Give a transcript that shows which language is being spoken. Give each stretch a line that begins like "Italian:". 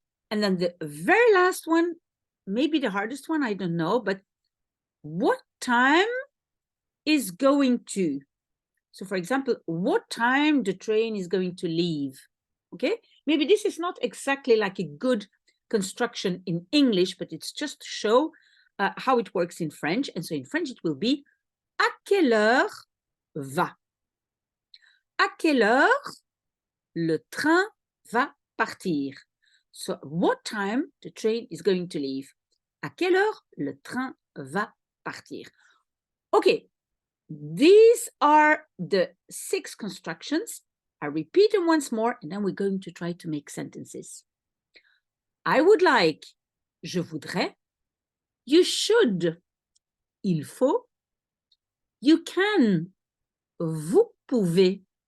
English: And then the very last one, maybe the hardest one, I don't know, but what time is going to? So for example, what time the train is going to leave? Okay, maybe this is not exactly like a good construction in English, but it's just to show how it works in French. And so in French, it will be
French: à quelle heure va? À quelle heure le train va partir?
English: So what time the train is going to leave?
French: À quelle heure le train va partir?
English: Okay, these are the 6 constructions. I repeat them once more, and then we're going to try to make sentences. I would like,
French: je voudrais.
English: You should,
French: il faut.
English: You can,
French: vous pouvez.